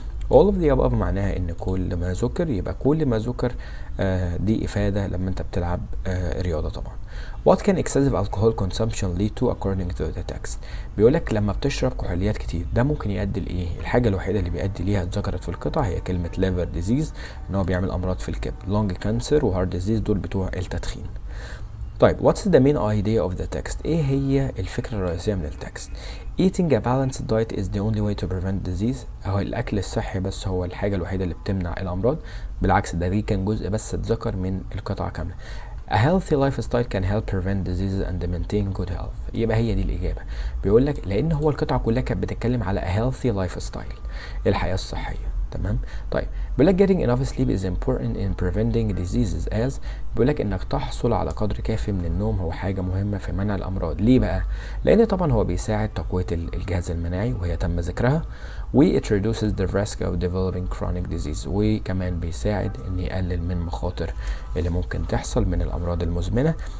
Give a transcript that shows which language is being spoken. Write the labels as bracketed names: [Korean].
[English] all of the above [Arabic] معناها ان كل ما ذكر، يبقى كل ما ذكر دي افاده لما انت بتلعب رياضه طبعا. [English] What can excessive alcohol consumption lead to according to the text؟ [Arabic] بيقولك لما بتشرب كحوليات كتير ده ممكن يؤدي لايه؟ الحاجه الوحيده اللي بيؤدي ليها اتذكرت في القطعه هي كلمه [English] liver disease، [Arabic] ان هو بيعمل امراض في الكبد. [English] lung cancer [Arabic] و [English] heart disease [Arabic] دول بتوع التدخين. طيب [English] what's the main idea of the text؟ [Arabic] ايه هي الفكرة الرئيسية من التكست؟ [English] eating a balanced diet is the only way to prevent disease، [Arabic] هو الاكل الصحي بس هو الحاجة الوحيدة اللي بتمنع الامراض. بالعكس، ده دي كان جزء بس اتذكر من القطعة كاملة. [English] A healthy lifestyle can help prevent diseases and maintain good health. [Arabic] يبقى هي دي الإجابة. بيقول لك لأن هو القطعة كلها كانت بتتكلم على [English] a healthy lifestyle، [Arabic] الحياة الصحية. تمام. طيب بيقول لك [English] getting enough sleep is important in preventing diseases as، [Arabic] بيقول لك انك تحصل على قدر كافي من النوم هو حاجه مهمه في منع الامراض. ليه بقى؟ لان طبعا هو بيساعد تقويه الجهاز المناعي وهي تم ذكرها، و [English] it reduces the risk of developing chronic disease، [Arabic] وكمان بيساعد ان يقلل من مخاطر اللي ممكن تحصل من الامراض المزمنه.